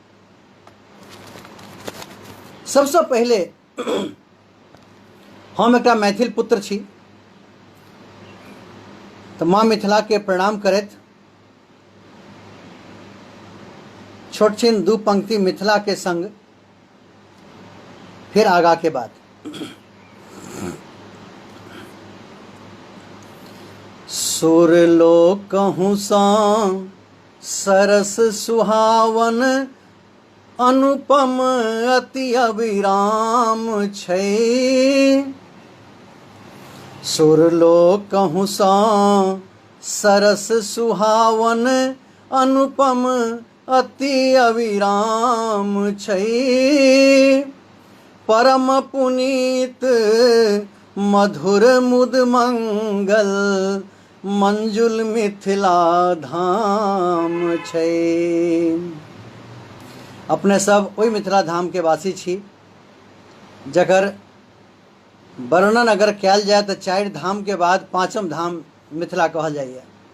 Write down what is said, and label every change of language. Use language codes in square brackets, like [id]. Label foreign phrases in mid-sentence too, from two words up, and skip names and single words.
[mai] सबसे पहले हम एकटा मैथिल पुत्र छी, तो माँ मिथिला के प्रणाम करैत छोट छिन दू पंक्ति मिथिला के संग फिर आगा के बात। सुर लोक कहूँ सा सरस सुहावन अनुपम अति अविराम छै। सुर लोक कहूँ सा सरस सुहावन अनुपम अति अविराम छै। परम पुनीत मधुर मुद मंगल मंजुल मिथिला धाम छै। अपने सब ओहि मिथिला धाम के वासी छी जकर वर्णन अगर कयल जाए तो 4 धाम के बाद 5म धाम मिथिला कहल जाइए।